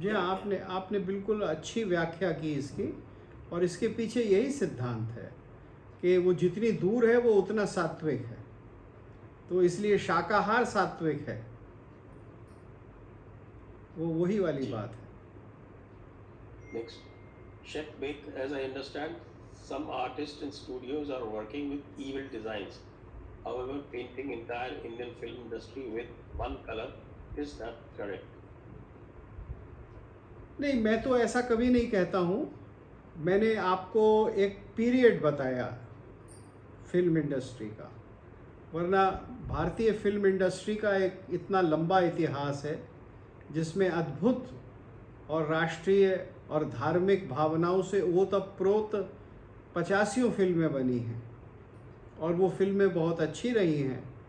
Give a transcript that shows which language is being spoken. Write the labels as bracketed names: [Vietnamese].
[Hindi] जी हाँ, आपने बिल्कुल अच्छी व्याख्या की इसकी। और इसके पीछे यही सिद्धांत है कि वो जितनी दूर है वो उतना सात्विक है। तो इसलिए शाकाहार सात्विक है, वो वही वाली बात है। [English] Next, Shep Beck, as I understand, some artists and studios are working with evil designs. However, painting entire Indian film industry with one color, is that correct? [Hindi] नहीं, मैं तो ऐसा कभी नहीं कहता हूँ। मैंने आपको एक पीरियड बताया फिल्म इंडस्ट्री का, वरना भारतीय फिल्म इंडस्ट्री का एक इतना लंबा इतिहास है जिसमें अद्भुत और राष्ट्रीय और धार्मिक भावनाओं से ओतप्रोत 85 फिल्में बनी हैं और वो फिल्में बहुत अच्छी रही हैं।